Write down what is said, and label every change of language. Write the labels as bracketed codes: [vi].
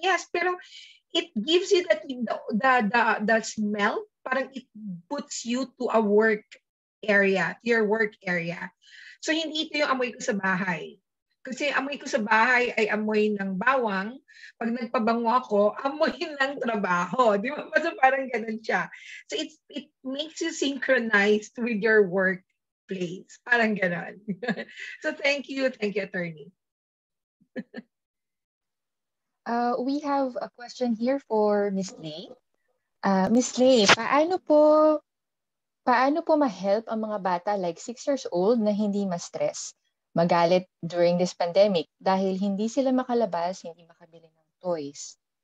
[en] Yes, pero it gives you that the smell, parang it puts you to a work area, your work area. [tl] So hindi ito yung amoy ko sa bahay. Kasi amoy ko sa bahay ay amoy ng bawang. Pag nagpabango ako, amoy ng trabaho. Di ba? So parang ganun siya. [en] So it makes you synchronized with your workplace. [tl] Parang ganun. [en] So thank you, attorney. We have a question here for Miss Lei. [tl] Miss Lei, paano po ma-help ang mga bata [en] like 6 years old [tl] na hindi ma-stress, magalit [en] during this pandemic [tl] dahil hindi sila makalabas, hindi makabili ng toys?